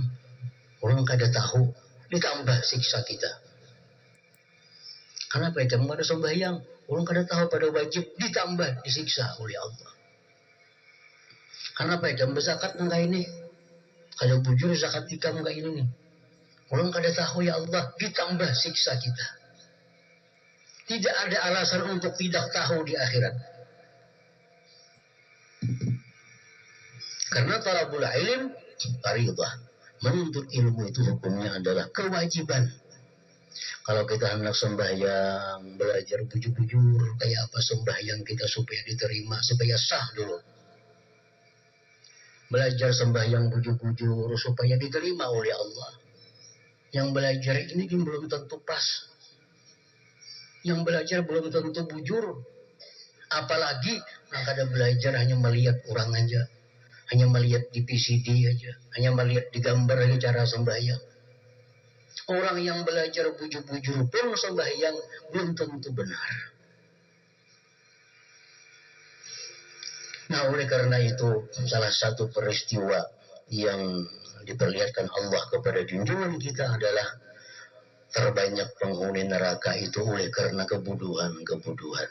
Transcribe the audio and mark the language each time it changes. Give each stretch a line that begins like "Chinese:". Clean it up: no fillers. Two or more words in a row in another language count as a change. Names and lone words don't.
Banjar: Orang kada tahu, ditambah siksa kita. Kenapa jam ada sembahyang? Orang kada tahu pada wajib, ditambah disiksa oleh Allah. Kenapa jam berzakat enggak ini? Kada bujur zakat ikam enggak ini nih. Orang kada tahu ya Allah, ditambah siksa kita.
Indonesian: Tidak ada alasan untuk tidak tahu di akhirat.
Arabic: Karena طلب العلم فريضة.
Indonesian: Menuntut ilmu itu hukumnya adalah kewajiban.
Banjar: Kalau kita hendak sembahyang, belajar bujur-bujur kayak apa sembahyang kita supaya diterima, supaya sah dulu. Belajar sembahyang bujur-bujur supaya diterima oleh Allah. Yang belajar ini belum tentu pas. Yang belajar belum tentu bujur. Apalagi yang kada belajar hanya melihat orang aja.
Indonesian: Hanya melihat di PCD aja. Hanya melihat di gambar aja cara sembahyang.
Banjar: Orang yang belajar bujur-bujur pun sembahyang belum tentu benar.
Indonesian: Nah, oleh karena itu, salah satu peristiwa yang diperlihatkan Allah kepada junjungan kita adalah terbanyak penghuni neraka itu oleh karena kebodohan-kebodohan.